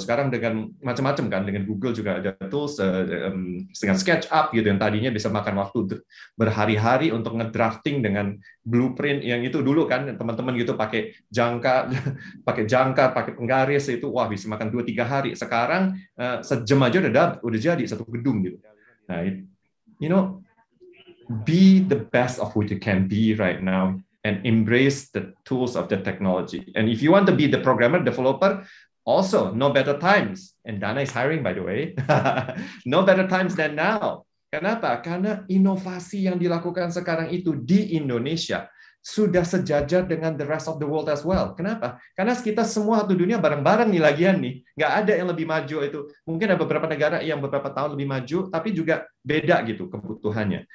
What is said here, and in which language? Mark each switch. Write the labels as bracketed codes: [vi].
[id] Sekarang dengan macam-macam kan, dengan Google juga ada tools dengan SketchUp gitu yang tadinya bisa makan waktu berhari-hari untuk ngedrafting dengan blueprint yang itu dulu kan teman-teman gitu pakai jangka, pakai penggaris itu wah bisa makan 2-3 hari. Sekarang sejam aja udah jadi satu gedung gitu. [en] Nah, be the best of what you can be right now. And embrace the tools of the technology. And if you want to be the programmer, developer, also no better times. And Dana is hiring, by the way. No better times than now. [id] Kenapa? Karena inovasi yang dilakukan sekarang itu di Indonesia sudah sejajar dengan [en] the rest of the world as well. [id] Kenapa? Karena kita semua satu dunia bareng-bareng nih lagian nih. Nggak ada yang lebih maju itu. Mungkin ada beberapa negara yang beberapa tahun lebih maju, tapi juga beda gitu kebutuhannya.